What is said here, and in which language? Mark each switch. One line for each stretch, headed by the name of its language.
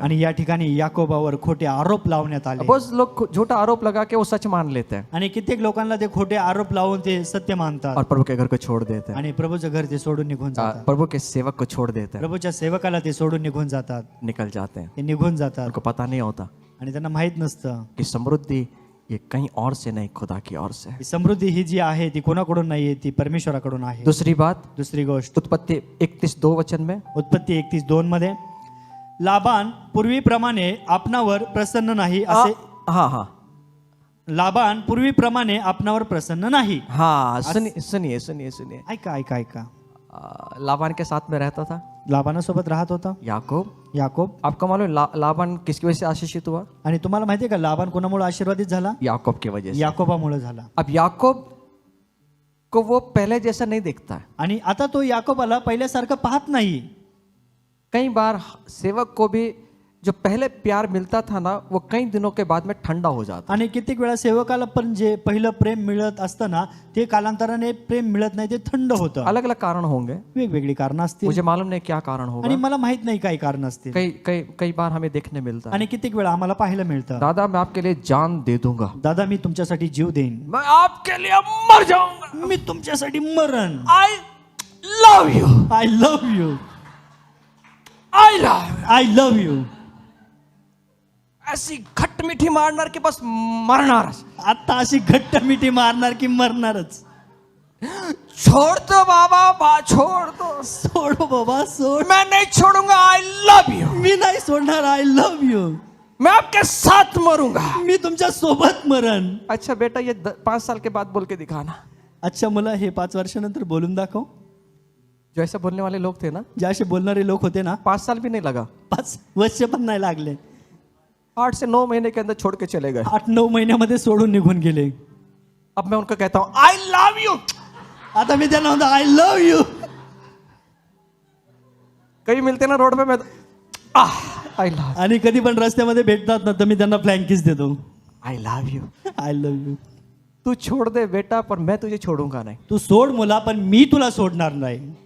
Marathi: आणि या ठिकाणी याकोबावर खोटे आरोप लावण्यात आले.
Hindi: बहुत लोग झूठा आरोप लगा के वो सच मान लेते हैं
Marathi: आणि कित्येक लोकांना ते खोटे आरोप लावून ते सत्य मानतात.
Hindi: और प्रभु के घर को छोड़ देते हैं,
Marathi: आणि प्रभूचं घर ते सोडून निघून जातात.
Hindi: प्रभु के सेवक को छोड़ देते हैं,
Marathi: प्रभूच्या सेवकाला ते सोडून निघून जातात.
Hindi: निकल जाते हैं।
Marathi: ते निघून जातात.
Hindi: उनको पता नहीं होता
Marathi: आणि त्यांना माहित नसतं
Hindi: कि समृद्धि ये कहीं और से नहीं, खुदा की ओर से है।
Marathi: की समृद्धी ही जी आहे ती कोणाकडून नाहीये, ती परमेश्वराकडून आहे.
Hindi: दूसरी बात,
Marathi: दुसरी गोष्ट,
Hindi: उत्पत्ति 31:2 वचन में,
Marathi: उत्पत्ती 31:2 मध्ये, लाबान पूर्वीप्रमाणे आपणावर प्रसन्न नाही असे.
Hindi: हाँ,
Marathi: लाबान पूर्वीप्रमाणे आपणावर प्रसन्न नाही.
Hindi: हाँ, सुनिए।
Marathi: ऐका ऐका ऐका.
Hindi: लाबान के साथ में रहता था
Marathi: लाबानासोबत राहत होता याकोब.
Hindi: आपको मालूम लाबान किसकी वजह से आशीषित हुआ?
Marathi: आणि तुम्हाला माहितीये का लाबान कोणामुळे आशीर्वादित झाला?
Hindi: याकूब की वजह से।
Marathi: याकोबामुळे झाला.
Hindi: अब याकूब को वो पहले जैसा नहीं दिखता है।
Marathi: आणि आता तो याकोबाला पहिल्यासारखं पाहत नाही.
Hindi: कई बार सेवक को भी जो पहले प्यार मिलता था ना, वो कई दिनों के बाद में ठंडा हो जाता।
Marathi: आणि कित्येक वेळा सेवकाला पण जे पहिलं प्रेम मिळत असतं ना, ते कालांतराने प्रेम मिळत नाही, ते थंड होतं.
Hindi: अलग अलग कारण होंगे,
Marathi: वेगवेगळी कारण असतील.
Hindi: मुझे मालूम नहीं क्या कारण होगा,
Marathi: आणि मला माहित नाही काय कारण असतील.
Hindi: कई बार हमें देखने मिलता है।
Marathi: आणि कित्येक वेळा आम्हाला पाहायला मिळतं,
Hindi: दादा मैं आपके लिए जान दे दूंगा,
Marathi: दादा मी तुमच्यासाठी जीव देईन,
Hindi: मैं आपके लिए मर जाऊंगा,
Marathi: मी तुमच्यासाठी मरण.
English: I love you, I love you, I love you.
Marathi: ऐसी घट्ट मिठी मारणार की बस मरणार. आता अशी घट्ट मिठी मारणार की मरणारच.
Hindi: छोड़ दो बाबा, छोड़ दो.
Marathi: सोड बाबा सोड.
Hindi: मैं नहीं छोड़ूंगा,
English: I love you.
Marathi: मी नाही सोडणार,
English: I love you.
Hindi: मैं आपके साथ मरूंगा,
Marathi: मी तुमच्या सोबत मरण.
Hindi: अच्छा बेटा, ये 5 साल के बाद बोल के दिखाना.
Marathi: अच्छा मला हे 5 वर्षानंतर बोलून दाखव.
Hindi: जो ऐसे बोलने वाले लोग थे ना,
Marathi: जे असे बोलणारे लोक होते ना,
Hindi: 5 साल भी नहीं लगा,
Marathi: 5 वर्ष पण नाही लागले,
Hindi: 8 से 9 महीने के अंदर छोड़ के चले गए.
Marathi: 8-9 महिन्यामध्ये सोडून निघून गेले.
Hindi: अब मैं उनको कहता हूं
English: I love you.
Marathi: आता मी त्यांना म्हणतो
English: I love you.
Hindi: कभी मिलते ना रोड पे, मैं
English: I love,
Marathi: आणि कधी पण रस्त्यामध्ये भेटतात ना, तर मी त्यांना फ्लँकिस देतो.
English: I love you. I love you.
Hindi: तू छोड़ दे बेटा, पर मैं तुझे छोड़ूंगा नहीं.
Marathi: तू सोड मुला, पण मी तुला सोडणार नाही.